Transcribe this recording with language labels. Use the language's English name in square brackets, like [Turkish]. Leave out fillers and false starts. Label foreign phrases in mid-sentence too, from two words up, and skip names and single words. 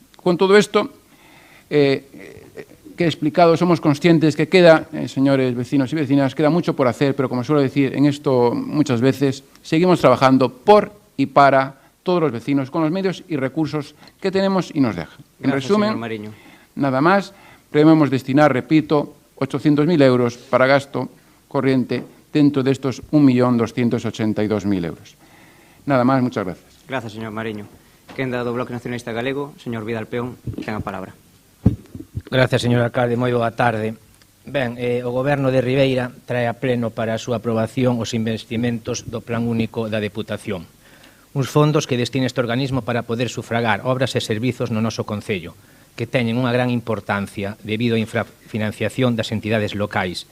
[Spanish] Con todo esto que he explicado, somos conscientes que queda, señores vecinos y vecinas, queda mucho por hacer, pero como suelo decir en esto muchas veces, seguimos trabajando por y para todos los vecinos, con los medios y recursos que tenemos y nos dejan. En resumen, nada más, prevemos destinar, repito, 800.000 euros para gasto corriente dentro de estos 1.282.000 euros. Nada más, muchas gracias. Gracias, señor Mariño. [Galician] Quenda do Bloque Nacionalista Galego, señor Vidal Peón, ten a palabra. Gracias, señor alcalde. Moi boa tarde. Ben, o Goberno de Ribeira trae a pleno para a súa aprobación os investimentos do Plan Único da Deputación. Uns fondos que destina este organismo para poder sufragar obras e servizos no noso concello, que teñen unha gran importancia debido á infrafinanciación das entidades locais.